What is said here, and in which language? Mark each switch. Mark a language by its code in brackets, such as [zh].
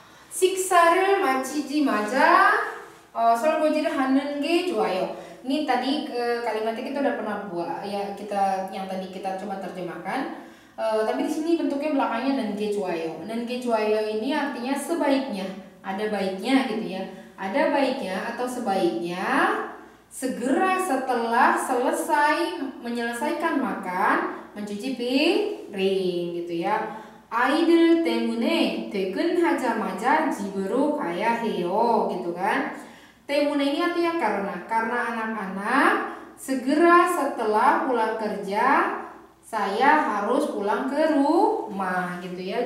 [ko] 식사를 마치자마자 설거지를 하는 게 좋아요. [id] Ini tadi kalimatnya kita udah pernah buat ya, yang tadi kita coba terjemahkan. Tapi di sini bentuknya belakangnya nange 좋아요. nange 좋아요 ini artinya sebaiknya, ada baiknya gitu ya. Ada baiknya atau sebaiknya segera setelah menyelesaikan makan mencuci piring gitu ya. [ko] 아이들 때문에 퇴근하자마자 집으로 가야 해요 [id] gitu kan. 때문에 ini artinya karena anak-anak segera setelah pulang kerja saya harus pulang ke rumah gitu ya.